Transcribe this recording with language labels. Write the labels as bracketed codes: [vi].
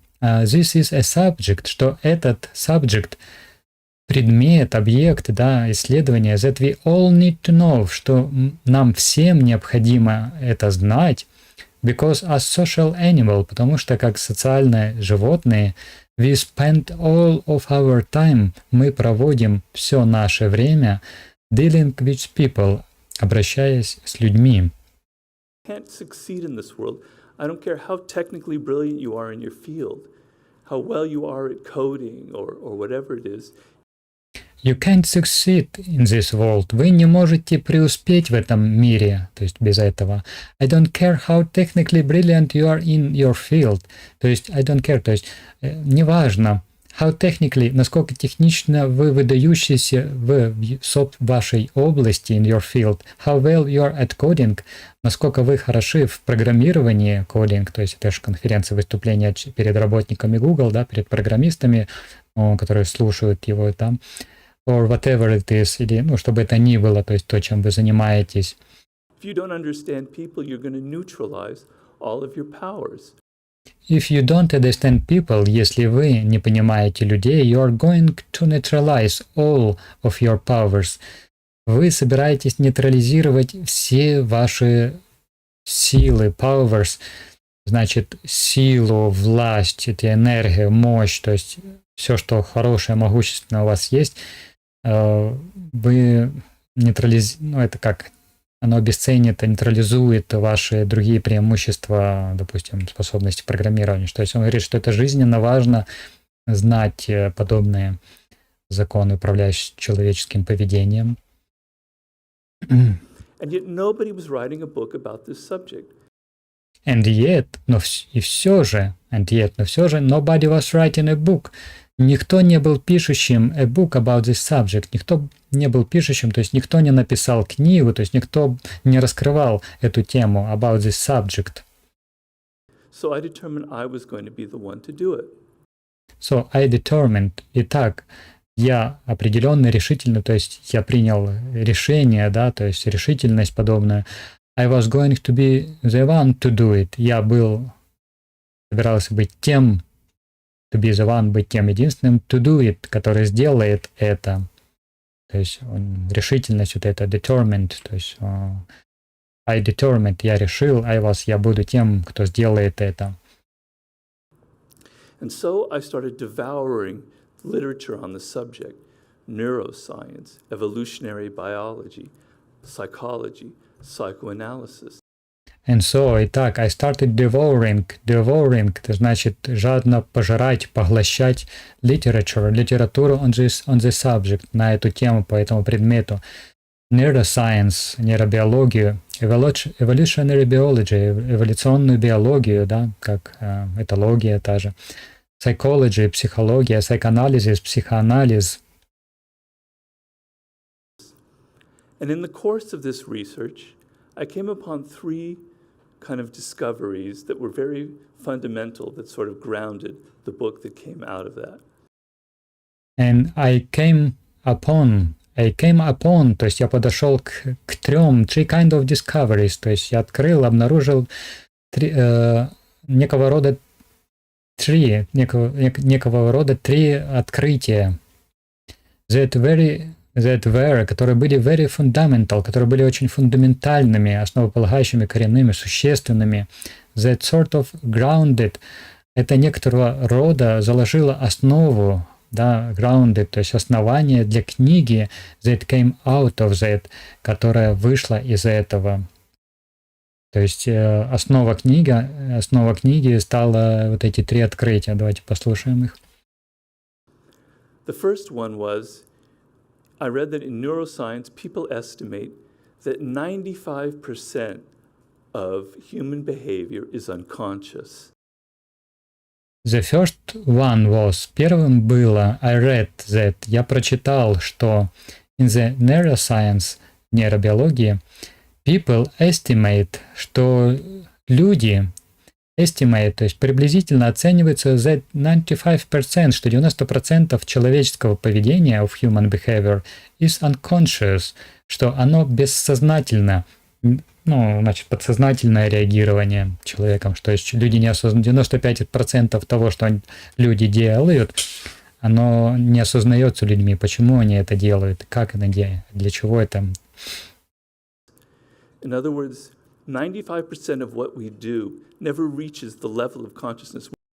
[en] this is a subject, [ru] что этот subject, предмет, объект, да, исследования, [en] that we all need to know, [ru] что нам всем необходимо это знать, [en] because as social animal, [ru] потому что как социальные животные, [en] we spend all of our time, [ru] мы проводим все наше время [en] dealing with people, [ru] обращаясь с людьми. [en] Can't succeed in this world. I don't care how technically brilliant you are in your field, how well you are at coding or whatever it is. You can't succeed in this world. [ru] Вы не можете преуспеть в этом мире, то есть без этого. [en] I don't care how technically brilliant you are in your field. [ru] То есть [en] I don't care, [ru] то есть неважно, [en] how technically, [ru] насколько технично вы выдающиеся в вашей области, [en] in your field, how well you are at coding, [ru] насколько вы хороши в программировании, coding, то есть это же конференция, выступления перед работниками Google, да, перед программистами, которые слушают его там, [en] or whatever it is, [ru] или, ну, чтобы это ни было, то есть то, чем вы занимаетесь. [en] If you don't understand people, you're going to neutralize all of your powers. If you don't understand people, [ru] если вы не понимаете людей, [en] you are going to neutralize all of your powers. [ru] Вы собираетесь нейтрализировать все ваши силы, powers, значит, силу, власть, это энергия, мощь, то есть все, что хорошее, могущественное у вас есть, вы нейтрализуете, ну, это как, оно обесценит, нейтрализует ваши другие преимущества, допустим, способности программирования. То есть он говорит, что это жизненно важно знать подобные законы, управляющие человеческим поведением. [en] And yet nobody was writing a book about this subject. And yet, [ru] но все же, [en] nobody was writing a book. [ru] Никто не был пишущим [en] a book about this subject. [ru] Никто не был пишущим, то есть никто не написал книгу, то есть никто не раскрывал эту тему [en] about this subject. So I determined I was going to be the one to do it. So I determined. [ru] Итак, я определенно решительно, то есть я принял решение, да, то есть решительность подобная. [en] I was going to be the one to do it. [ru] Я собирался быть тем, [en] to be the one, [ru] быть тем единственным, [en] to do it, [ru] который сделает это. То есть решительность вот это, determined, то есть [en] I determined, [ru] я решил, я буду тем, кто сделает это. [en] And so I started devouring literature on the subject, neuroscience, evolutionary biology, psychology, psychoanalysis. And so, [ru] итак, [en] I started devouring, [ru] это значит жадно пожирать, поглощать литературу [en] on the subject, [ru] на эту тему, по этому предмету. Neuroscience, нейробиологию, [en] evolutionary biology, [ru] эволюционную биологию, да, как этология та же. Psychology, психология, psychoanalysis, психоанализ. [en] And in the course of this research, I came upon three kind of discoveries that were very fundamental, that sort of grounded the book that came out of that. And I came upon, [ru] то есть я подошел к [en] three kind of discoveries, [ru] то есть я обнаружил некого рода три открытия. [en] Которые были very fundamental, [ru] которые были очень фундаментальными, основополагающими, коренными, существенными. [en] That sort of grounded, [ru] это некоторого рода заложило основу, да, grounded, то есть основание для книги [en] that came out of that, [ru] которая вышла из этого. То есть основа книги стала вот эти три открытия. Давайте послушаем их. [en] The first one was, I read that in neuroscience, people estimate that 95% of human behavior is unconscious. The first one was, [ru] первым было, [en] I read that, [ru] я прочитал, что [en] in the neuroscience, нейробиологии, people estimate, [ru] что люди, [en] estimate, [ru] то есть приблизительно оценивается [en] that 95%, [ru] что 90% человеческого поведения, [en] of human behavior, is unconscious, [ru] что оно бессознательно, ну, значит, подсознательное реагирование человеком, что есть люди не осознают, 95% того, что люди делают, оно не осознается людьми, почему они это делают, как это делают, для чего это. [en] In other words, 95% of what we do never reaches the level of consciousness.